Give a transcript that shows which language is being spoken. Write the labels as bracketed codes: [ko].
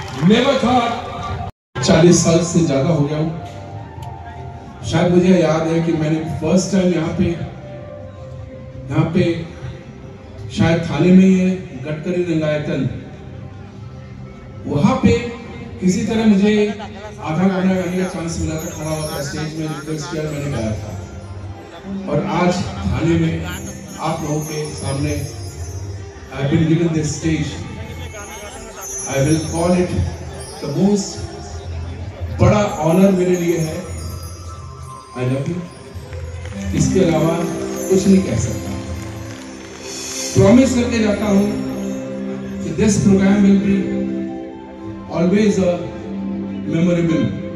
[en] Never thought [hi] 40 साल से ज्यादा हो गया हूँ। शायद मुझे याद है कि मैंने फर्स्ट टाइम यहाँ पे शायद थाने में ये गडकरी रंगायतन, वहां पे किसी तरह मुझे आधा गाना गाने का चांस मिला था, खड़ा हुआ था स्टेज में, रिक्वेस्ट किया, मैंने गाया था। और आज थाने में आप लोगों के सामने [en] I have been given this stage. I will call it the most [hi] बड़ा ऑनर मेरे लिए है। [en] I love you. [hi] इसके अलावा कुछ नहीं कह सकता। प्रॉमिस करके जाता हूँ कि [en] this program will be always a memorable.